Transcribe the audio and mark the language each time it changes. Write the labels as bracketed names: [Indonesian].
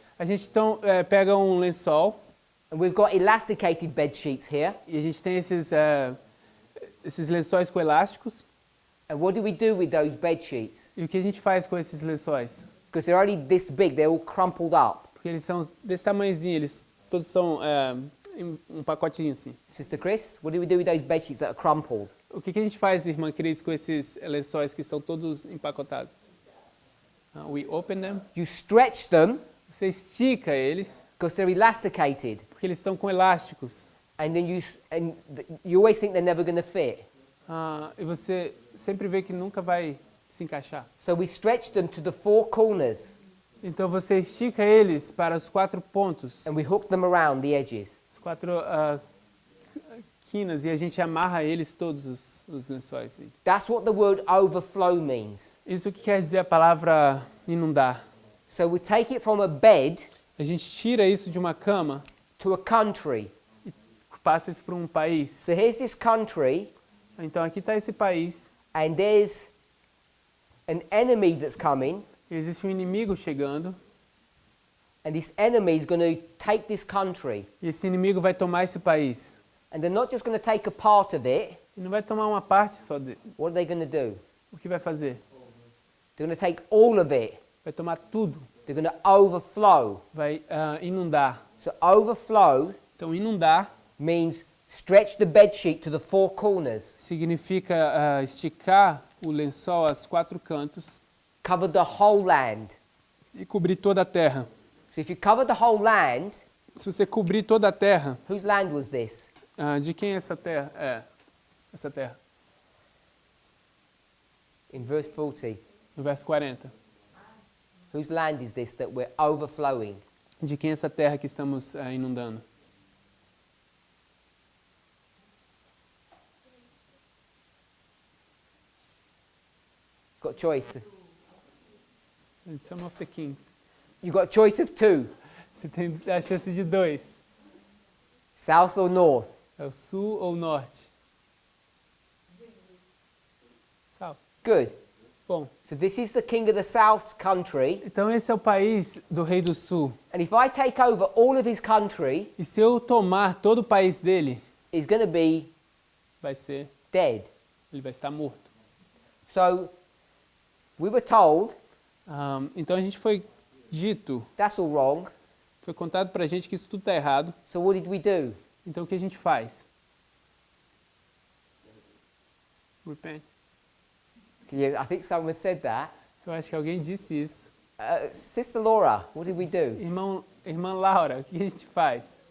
[Portuguese] A gente então pega um lençol [English] and we've got elasticated bed sheets here. [Portuguese] e a gente tem esses lençóis com elásticos. [English] And what do we do with those bed sheets? [Portuguese] E o que a gente faz com esses lençóis? [English] Because they're only this big, they're all crumpled up. [Portuguese] Porque eles são desse tamanhozinho, eles todos são em um pacotinho assim. [English] Sister Chris, what do we do with those bed sheets that are crumpled? [Portuguese] O que a gente faz, irmã Cris, com esses lençóis que estão todos empacotados? [English] We open them. You stretch them [Portuguese] Você estica eles, [English] because they're elasticated. [Portuguese] porque eles estão com elásticos. [English] And then you always think they're never going to fit. [Portuguese] E você sempre vê que nunca vai se encaixar. [English] So we stretch them to the four corners [Portuguese] Então você estica eles para os 4 pontos, [English] and we hook them around the edges. [Portuguese] as 4 quinas, e a gente amarra eles todos os lençóis. [English] That's what the word overflow means. [Portuguese] Isso que quer dizer a palavra inundar. [English] So we take it from a bed [Portuguese] A gente tira isso de uma cama [English] to a country. [Portuguese] e passa isso para um país. [English] So here's this country, [Portuguese] Então aqui está esse país, [English] and there's an enemy that's coming, [Portuguese] existe um inimigo chegando, [English] and this enemy is going to take this country. [Portuguese] e esse inimigo vai tomar esse país. [English] And they're not just going to take a part of it. [Portuguese] E não vai tomar uma parte só dele. [English] What are they going to do? [Portuguese] O que vai fazer? [English] They're going to take all of it. [Portuguese] Vai tomar tudo. [English] They're going to overflow. [Portuguese] Vai inundar. [English] So overflow [Portuguese] Então inundar [English] means stretch the bed sheet to the four corners, [Portuguese] significa esticar o lençol aos 4 cantos [English] cover the whole land. [Portuguese] e cobrir toda a terra. [English] So if you cover the whole land, [Portuguese] Se você cobrir toda a terra, [English] whose land was this? [Portuguese] de quem é essa terra? Essa terra. [English] In verse 40, [Portuguese] No verso 40. [English] whose land is this that we're overflowing? [Portuguese] De quem é essa terra que estamos inundando? [English] Got a choice. Some of the kings. You've got a choice of two, [Portuguese] Você tem a chance de 2. [English] south or north. [Portuguese] É o sul ou o norte? [English] South. Good. [Portuguese] Bom, [English] So this is the king of the south country, [Portuguese] então esse é o país do rei do sul. [English] and if I take over all of his country, [Portuguese] E se eu tomar todo o país dele, [English] he's going to be [Portuguese] vai ser, [English] dead. [Portuguese] ele vai estar morto. [English] So we were told [Portuguese] Então a gente foi dito, [English] that's all wrong. [Portuguese] foi contado pra gente que isso tudo está errado. [English] So what did we do? [Portuguese] Então o que a gente faz? [English] Repent. Yeah, I think someone said that. [Portuguese] Eu acho que alguém disse isso. [English] Sister Laura, what did we do? [Portuguese] Irmã Laura, o que a gente faz?